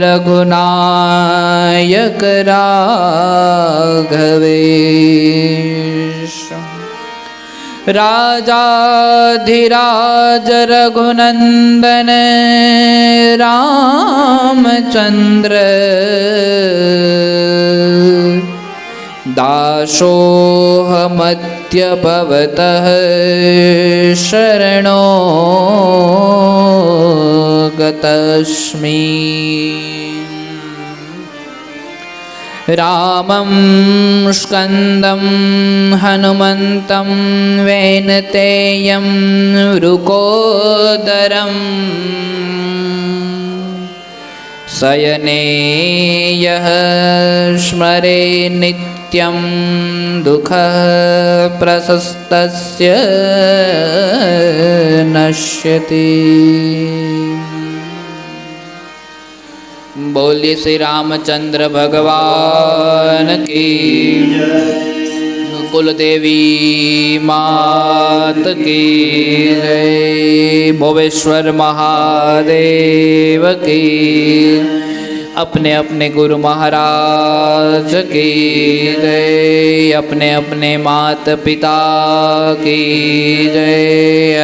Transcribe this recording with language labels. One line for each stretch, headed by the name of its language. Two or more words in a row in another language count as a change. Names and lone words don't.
Sanskrit: रघुनायक राघवेश राजाधिराज रघुनंदन रामचंद्र दासोऽहमद्य भवतः शरणो गतस्मि रामं स्कन्दं हनुमन्तं वैनतेयं वृकोदरम् शयने यह स्मरे नित्यं दुःख प्रशस्तस्य नश्यति.
Hindi: बोलीए श्री रामचंद्र भगवान की, कुलदेवी मात की जय, भोवेश्वर महादेव की, अपने अपने गुरु महाराज की जय, अपने अपने मात पिता की जय.